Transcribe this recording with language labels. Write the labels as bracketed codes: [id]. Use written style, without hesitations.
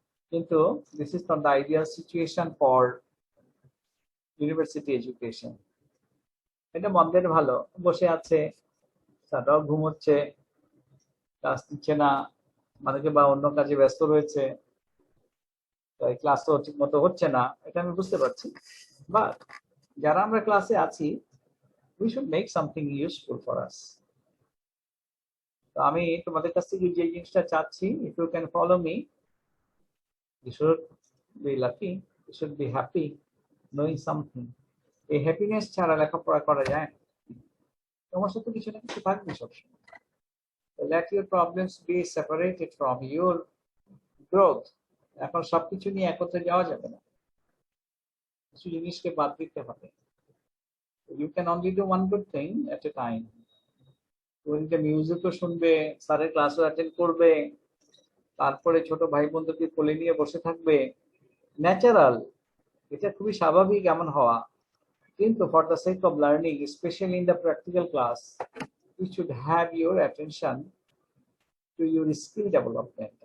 [bn] কিন্তু [en] This is not the ideal situation for university education. [bn] এটা মন্দের ভালো, বসে আছে, তারাও ঘুমোচ্ছে, ক্লাস দিচ্ছে না, অনেকে বা অন্য কাজে ব্যস্ত রয়েছে, তাই ক্লাস তো ঠিক মতো হচ্ছে না, এটা আমি বুঝতে পারছি। [en] but [bn] যারা আমরা ক্লাসে আছি, [en] we should make something useful for us। [bn] তো আমি তোমাদের কাছ থেকে যে জিনিসটা চাচ্ছি, [en] if you can follow me, you should be lucky, you should be happy knowing something। [bn] এই হ্যাপিনেস ছাড়া লেখাপড়া করা যায় না। তোমার সাথে কিছু না কিছু থাকবে সবসময়। [en] let your problems be separated from your growth। [bn] এখন সবকিছু নিয়ে একত্রে যাওয়া যাবে না, কিছু জিনিসকে বাদ দিতে হবে। [en] you can only do one good thing at a time। [bn] তুমি মিউজিকও শুনবে, স্যারের ক্লাসও অ্যাটেন্ড করবে, তারপরে ছোট ভাই বন্ধুকে কোলে নিয়ে বসে থাকবে, ন্যাচারাল, এটা খুবই স্বাভাবিক এমন হওয়া। কিন্তু [en] For the sake of learning, specially in the practical class, you should have your attention to your skill development.